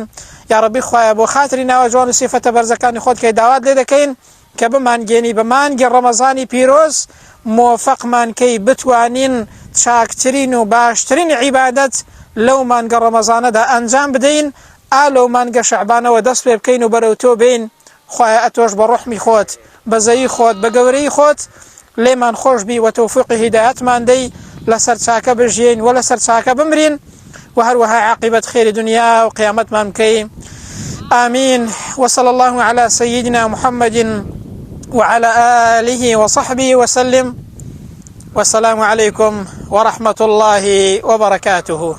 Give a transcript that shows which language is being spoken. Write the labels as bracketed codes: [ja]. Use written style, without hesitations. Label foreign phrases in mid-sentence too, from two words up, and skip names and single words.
[ckb] یا ڕەبی خوایە بۆ خاتری ناوە جوان و سیفەتە بەرزەکانی خۆت کەی داوات لێ دەکەین کە بمانگێنی بە مانگی ڕەمەزانی پیرۆز موفقمان کەی بتوانین چاکترین و باشترین عیبادەت لەو مانگە ڕەمەزانەدا ئەنجام بدەین، ئالۆ مانگە شەعبانەوە دەست پێ بکەین و بەرەو تۆ بین. خوایە ئەتۆش بە ڕوحمی خۆت بەزەیی خۆت بە گەورەی خۆت لێمان خۆش بی و تەوفیقی هیدایەتمان دەی لەسەر چاکە بژین و لەسەر چاکە بمرین و هەروەها عاقبەت خێری دنیا و قیامەتمان بکەی. [ar] آمين. وصلى الله على سيدنا محمد وعلى آله وصحبه وسلم. والسلام عليكم ورحمة الله وبركاته.